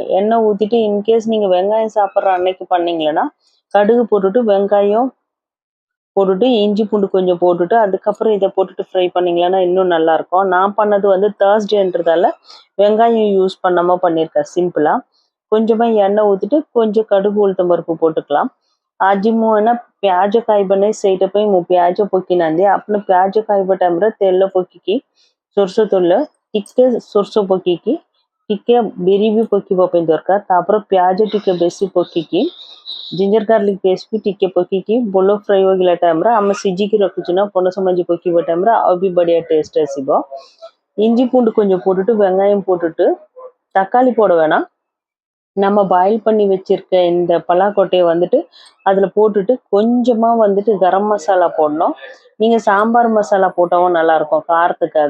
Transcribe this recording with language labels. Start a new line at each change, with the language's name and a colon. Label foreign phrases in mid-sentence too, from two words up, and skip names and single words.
Tamil: எண்ணெய் ஊற்றிட்டு இன்கேஸ் நீங்கள் வெங்காயம் சாப்பிட்ற அன்னைக்கு பண்ணீங்களன்னா கடுகு போட்டுட்டு வெங்காயம் போட்டுட்டு இஞ்சி பூண்டு கொஞ்சம் போட்டுட்டு அதுக்கப்புறம் இதை போட்டுட்டு ஃப்ரை பண்ணிங்களன்னா இன்னும் நல்லாயிருக்கும். நான் பண்ணது வந்து தேர்ஸ்டேன்றதால வெங்காயம் யூஸ் பண்ணாமல் பண்ணியிருக்கேன் சிம்பிளாக. கொஞ்சமாக எண்ணெய் ஊற்றிட்டு கொஞ்சம் கடுகு உளுத்தம் பருப்பு போட்டுக்கலாம்.
Odia: ଆଜି ମୁଁ ଏଇନା ପିଆଜ ଖାଇବା ନାହିଁ, ସେଇଟା ପାଇଁ ମୁଁ ପିଆଜ ପକେଇନାହାନ୍ତି। ଆପଣ ପିଆଜ ଖାଇବା ଟାଇମ୍ରେ ତେଲ ପକେଇକି ସୋରିଷ ତେଲ ଟିକେ ସୋରିଷ ପକେଇକି ଟିକେ ବିରି ବି ପକେଇବା ପାଇଁ ଦରକାର। ତାପରେ ପିଆଜ ଟିକେ ବେଶୀ ପକେଇକି
English: ginger garlic paste
Odia: ବି ଟିକେ ପକେଇକି ଭଲ ଫ୍ରାଏ ହୋଇଗଲା ଟାଇମ୍ରେ ଆମେ ସିଝିକି ରଖୁଛୁ ନା ପଣସ ମଞ୍ଜି ପକେଇବା ଟାଇମ୍ରେ ଆଉ ବି ବଢ଼ିଆ டேஸ்ட் ଆସିବ।
Tamil: இஞ்சி பூண்டு கொஞ்சம் போட்டுட்டு வெங்காயம் போட்டுட்டு தக்காளி போட வேணாம். நம்ம பாயில் பண்ணி வச்சிருக்க இந்த பலாக்கொட்டையை வந்துட்டு அதில் போட்டுட்டு கொஞ்சமாக வந்துட்டு கரம் மசாலா போடணும். நீங்கள் சாம்பார் மசாலா போட்டாவும் நல்லாயிருக்கும் காரத்துக்காக.